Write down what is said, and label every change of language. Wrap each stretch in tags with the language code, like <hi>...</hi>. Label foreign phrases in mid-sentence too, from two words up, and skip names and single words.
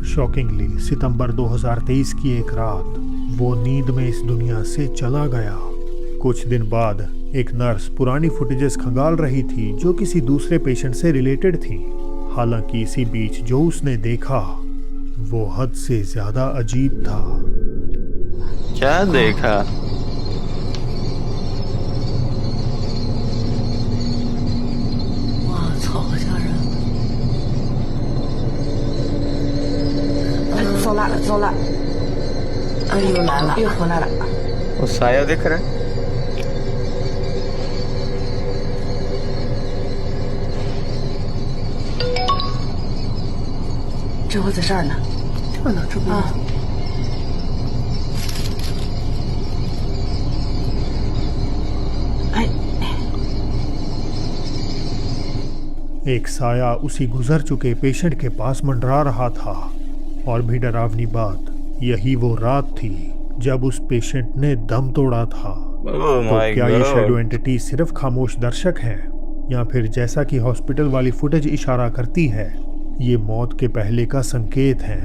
<hi>शॉकिंगली सितंबर 2023 की एक रात वो नींद में इस दुनिया से चला गया। कुछ दिन बाद एक नर्स पुरानी फुटेजेस खंगाल रही थी जो किसी दूसरे पेशेंट से रिलेटेड थी। हालांकि इसी बीच जो उसने देखा वो हद से ज्यादा अजीब था। क्या देखा?</hi> <zh>走了，又来了，又回来了。</zh> <hi>वो साया दिख रहा है।</hi> <zh>这会在这儿呢，这呢，这不啊。哎，</zh> <hi>एक साया उसी गुजर चुके पेशेंट के पास मंडरा रहा था। और भी डरावनी बात, यही वो रात थी जब उस पेशेंट ने दम तोड़ा था। तो क्या ये</hi> <en>shadow entity</en> <hi>सिर्फ खामोश दर्शक है, या फिर जैसा कि हॉस्पिटल वाली फुटेज इशारा करती है, ये मौत के पहले का संकेत है?</hi>